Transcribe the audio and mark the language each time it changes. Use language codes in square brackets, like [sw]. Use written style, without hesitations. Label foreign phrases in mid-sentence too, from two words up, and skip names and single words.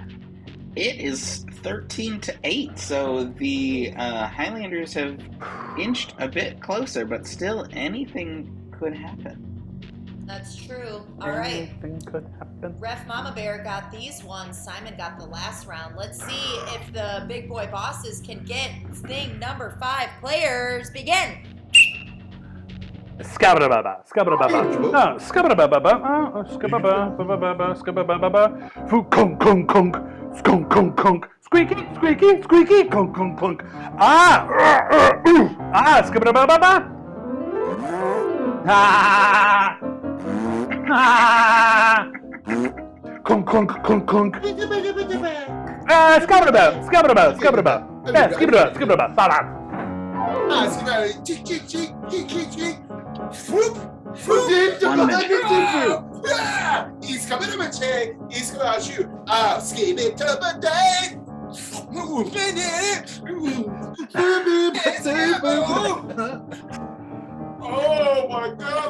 [en] It is 13-8, so the Highlanders have inched a bit closer, but still anything could happen. That's true. All right. Anything could happen. Ref Mama Bear got these ones. Simon got the last round. Let's see if the big boy bosses can get thing number 5. Players, begin. Scabba-da-ba-ba, scabba-da-ba-ba. No, scabba-da-ba-ba-ba. Scabba-ba-ba-ba-ba, scabba-ba-ba-ba. Foo-kunk-kunk-kunk, skunk-kunk-kunk. Squeaky, squeaky, squeaky, kunk-kunk-kunk. Scabba-da-ba-ba-ba. Kunk-kunk-kunk-kunk. Scabba-da-ba, scabba-da-ba, scabba-da-ba. Yeah, skibba-da-ba, skibba-da-ba, ba-ba. Cheek, cheek, cheek, cheek, cheek, cheek. Whoop. 1 minute. He's coming to my chair. He's going to shoot. I'll skip it to the day. Oh my God!